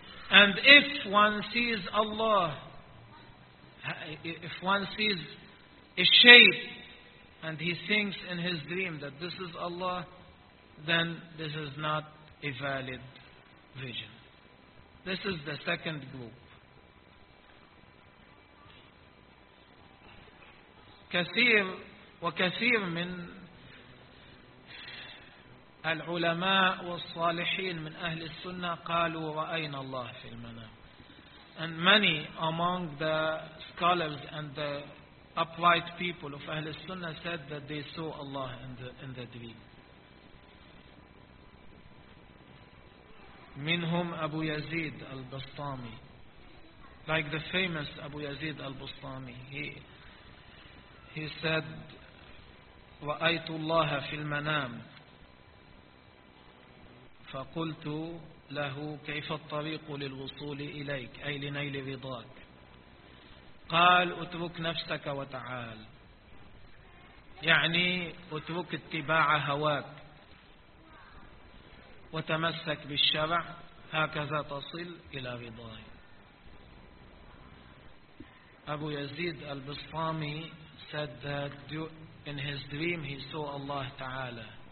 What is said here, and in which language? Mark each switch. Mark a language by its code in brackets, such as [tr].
[en] And if one sees Allah, if one sees a shape and he thinks in his dream that this is Allah, then this is not a valid vision. This is the second group. [ar] كثير وكثير من العلماء والصالحين من أهل السنة قالوا رأينا الله في المنام. [en] And many among the scholars and the upright people of أهل السنة said that they saw Allah in the dream. [ar] منهم أبو يزيد البسطامي, [en] like the famous [ar] أبو يزيد البسطامي. [en] He said, [ar] رأيت الله في المنام فقلت له كيف الطريق للوصول إليك, أي لنيل رضاك. قال اترك نفسك وتعال, يعني اترك اتباع هواك وتمسك بالشرع, هكذا تصل إلى رضاي. [en] أبو يزيد البسطامي said that in his dream he saw Allah Ta'ala.